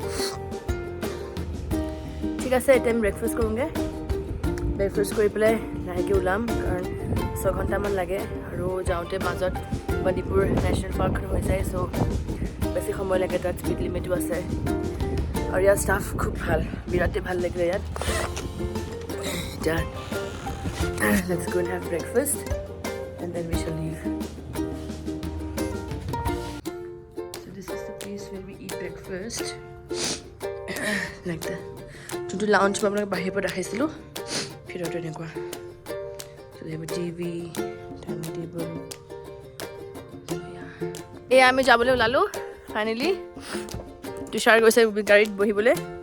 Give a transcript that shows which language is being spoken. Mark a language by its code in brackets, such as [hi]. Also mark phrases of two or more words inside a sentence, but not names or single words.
[as] ঠিক আছে এতিয়া আমি ব্ৰেকফাষ্ট কৰোঁগৈ ব্ৰেকফাষ্ট কৰি পেলাই লাহেকৈ ওলাম কাৰণ 6 ঘণ্টামান লাগে আৰু যাওঁতে মাজত বাণীপুৰ নেশ্যনেল পাৰ্কখন হৈ যায় চ' বেছি সময় লাগে তাত [en] speed limit [as] আছে আৰু ইয়াৰ ষ্টাফ খুব ভাল বিৰাটেই ভাল লাগিলে ইয়াত এতিয়া [en] let's go and have breakfast and then we shall leave so this is the place where we eat breakfast like that [as] যোনটো লাউঞ্জ মই আপোনাক বাহিৰৰ পৰা দেখাইছিলোঁ ভিতৰতো এনেকুৱা [en] so they have a TV dining table [as] এয়া আমি যাবলৈ ওলালোঁ ফাইনেলি তুষাৰ গৈছে গাড়ীত বহিবলৈ